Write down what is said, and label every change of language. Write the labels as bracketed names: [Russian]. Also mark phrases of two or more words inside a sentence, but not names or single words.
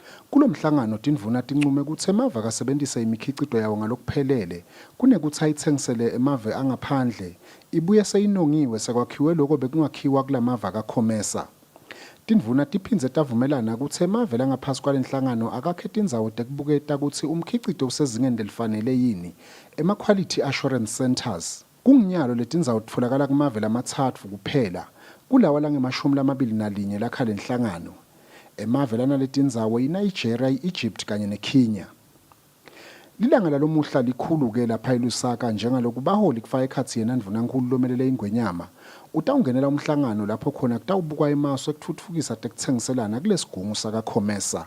[Swati] Kulomhlangano tindvuna tincume kutsi emave akasebentisa imikhicito yawo ngalokuphelele kunekuthi ayitsengisele emave angaphandle ibuye seyinongiwe sekwakhiwe lokho bekungakhiwa kulamave akakhomesa. Tindvuna tiphindze tavumelana kutsi emave langaphasi kwalenhlangano akakhe tindzawo tekubuketa kutsi umkhicito usezingeni lelifanele yini ema- [English] quality assurance centers. [Swati] Kunginyalo letindzawo titfolakala kumave lamatsatfu kuphela kulawa lange-21 lakha lenhlangano. Emave lanaletinzawo yiNigeria, i-Egypt kanye neKenya. Lilanga lalomuhla likhulu-ke lapha eLusaka njengaloku baholi kufaka ekhatsi yena ndvunankhulu lomelele ingwenyama utawungenela umhlangano lapho khona kutawubukwa emasu ekutfutfukisa tekutsengiselana kulesigungu sakakhomesa.